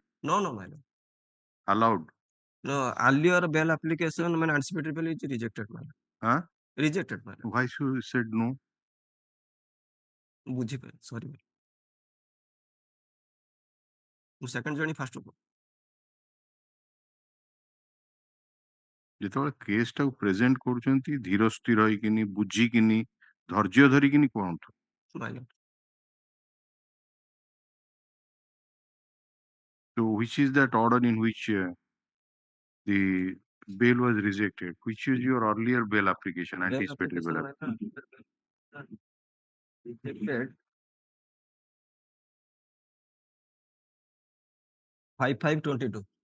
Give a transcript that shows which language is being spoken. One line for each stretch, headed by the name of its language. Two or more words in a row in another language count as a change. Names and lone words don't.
English: No, my Lord. Allowed. No, earlier bail application, my anticipatory bail is rejected, my Lord. Huh? Rejected, my Lord. Why should you said no? Sorry. Second journey first of all.
Odia: ଯେତେବେଳେ କେସ୍ ଟାକୁ ପ୍ରେଜେଣ୍ଟ କରୁଛନ୍ତି ଧୀର ସ୍ଥିର ହେଇକିନି ବୁଝିକିନି ଧୈର୍ଯ୍ୟ ଧରିକିନି କୁହନ୍ତୁ.
English: My Lord. So which is that order in which the bail was rejected? Which is your earlier bail application, Bail anticipatory bail application? Rejected 5522.